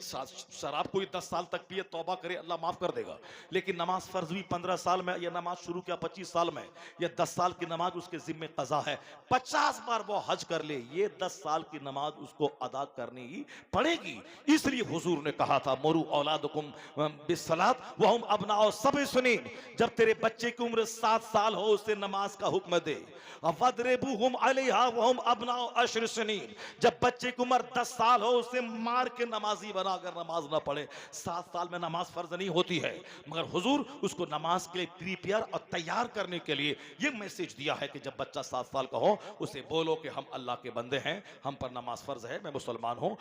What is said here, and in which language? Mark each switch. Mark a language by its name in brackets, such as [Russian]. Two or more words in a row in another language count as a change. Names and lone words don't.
[Urdu] شراب کوئی 10 سال تک پیے، توبہ کرے، اللہ معاف کر دے گا. لیکن نماز فرض ہوئی 15 سال میں، یا نماز شروع کیا 25 سال میں، یا 10 سال کی نماز اس کے ذمے قضا ہے، 50 بار وہ حج کر لے، یہ 10 سال کی نماز اس کو ادا کرنی ہی پڑے گی. اس لیے حضور نے کہا تھا [Arabic] مروا أولادكم بالصلاة و هم أبناء سبع سنين, [Urdu] جب تیرے بچے کی عمر 7 سال ہو اسے نماز کا حکم دے. [Arabic] واضربوهم عليها و هم أبناء عشر سنين, [Urdu] جب بچے کی عمر 10 سال ہو اسے مار کے نمازی بنا کر نماز نہ پڑھے. 7 سال میں نماز فرض نہیں ہوتی ہے، مگر حضور اس کو نماز کے لیے پریپیئر اور تیار کرنے کے لیے یہ میسج دیا ہے کہ جب بچہ 7 سال کا ہو اسے بولو کہ ہم اللہ کے بندے ہیں، ہم پر نماز فرض ہے، میں مسلمان ہوں.